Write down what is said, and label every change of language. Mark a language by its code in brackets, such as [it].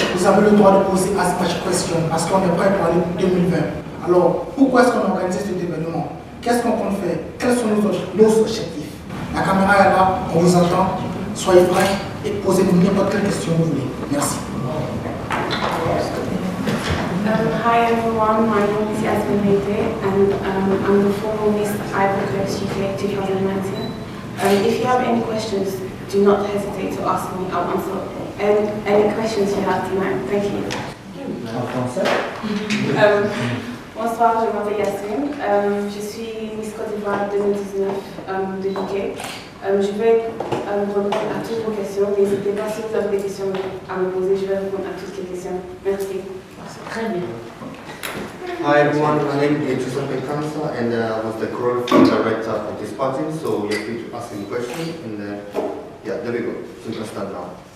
[fr] Vous avez le droit de poser [en] as much questions [fr] parce qu'on est prêt pour aller 2020. Alors, pourquoi est-ce qu'on a organisé cet événement? Qu'est-ce qu'on compte faire? Quels sont nos objectifs? La caméra est là, on vous entend. Soyez prêts et posez-nous n'importe quelle question que vous voulez. Merci. [en] Hi everyone, my name is Yasmin Mete and I'm the former Miss Ivory Coast UK 2019. If you have any questions, do not hesitate to ask me. I'll answer any questions you have tonight. Thank you. [fr] Bonsoir, je m'appelle Yasmin. Je suis Miss Côte d'Ivoire 2019 de UK. Je vais répondre à toutes vos questions. N'hésitez pas si vous avez des questions à me poser, je vais répondre à toutes les questions. Merci. Très bien. [en] Hi everyone, my name is Giuseppe Cansa and I was the choreography director of this party, so you're free to ask any questions and yeah, there we go. So you can start now.